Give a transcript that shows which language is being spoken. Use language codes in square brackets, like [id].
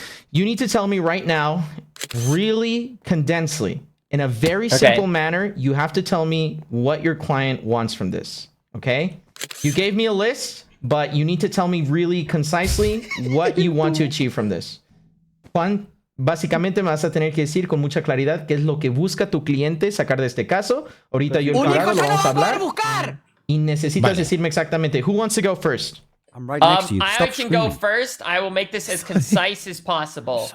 [en] You need to tell me right now, really condensedly, in a very simple manner, you have to tell me what your client wants from this, okay? You gave me a list, but you need to tell me really concisely what you want to achieve from this. [es] Juan, básicamente me vas a tener que decir con mucha claridad qué es lo que busca tu cliente sacar de este caso. Ahorita yo y el jurado lo vamos a hablar. Y necesitas decirme exactamente. [en] Who wants to go first? I'm right next to you. I can go first. I will make this as concise as possible.